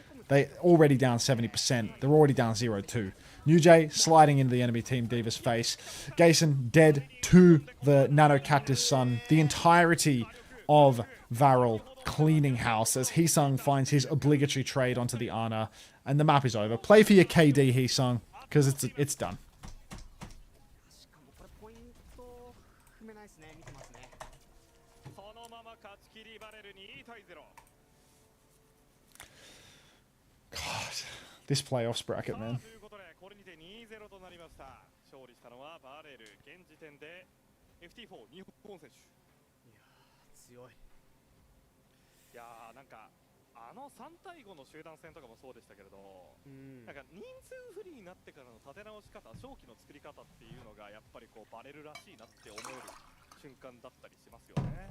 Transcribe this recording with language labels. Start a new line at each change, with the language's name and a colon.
English: They already down 70%. They're already down 0-2. New Jay sliding into the enemy team Diva's face. Gason dead to the Nano Cactus Sun. The entirety of VARREL cleaning house as Heesung finds his obligatory trade onto the Ana, and the map is over. Play for your KD, Heesung, because it's done.
Japanese: しかもこれポイント踏めないですね。見てますね。そのまま勝ち切りバレル2対0。
English: God, this playoffs bracket,
Japanese: さあ
English: man.
Japanese: ということでこれにて2-0となりました。勝利したのはバーレル。現時点で FT4 日本選手。いやー強い。いやーなんか3対5の集団戦とかもそうでしたけれど、なんか人数不利になってからの立て直し方、勝機の作り方っていうのがやっぱりこうバレるらしいなって思える瞬間だったりしますよね。